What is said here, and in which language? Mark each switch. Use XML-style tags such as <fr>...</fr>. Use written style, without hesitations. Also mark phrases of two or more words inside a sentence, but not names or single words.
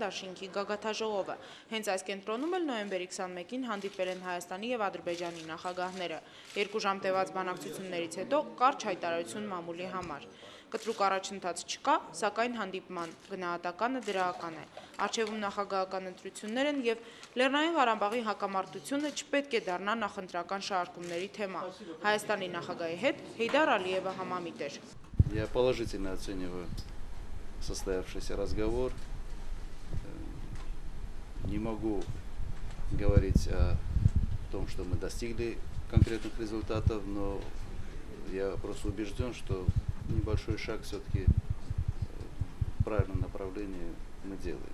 <hy>դաշինքի գագաթաժողովը։ Հենց այս կենտրոնում էլ նոյեմբերի 21-ին հանդիպել են Հայաստանի և Ադրբեջանի նախագահները։ 2 ժամ տևած բանակցություններից հետո կարճ հայտարարություն մամուլի համար։ Կտրուկ առաջընթաց չկա, սակայն հանդիպման գնահատականը դրական է։ Առջևում նախագահական ընտրություններ են և Լեռնային Ղարաբաղի հակամարտությունը չպետք է դառնա նախընտրական շարժումների թեմա։ Հայաստանի նախագահի հետ Հեյդար Ալիևը համամիտ էր։</hy> <ru>Я положительно оцениваю состоявшийся разговор. Не могу говорить о том, что мы достигли конкретных результатов, но я просто убежден, что небольшой шаг все-таки в правильном направлении мы делаем.</ru>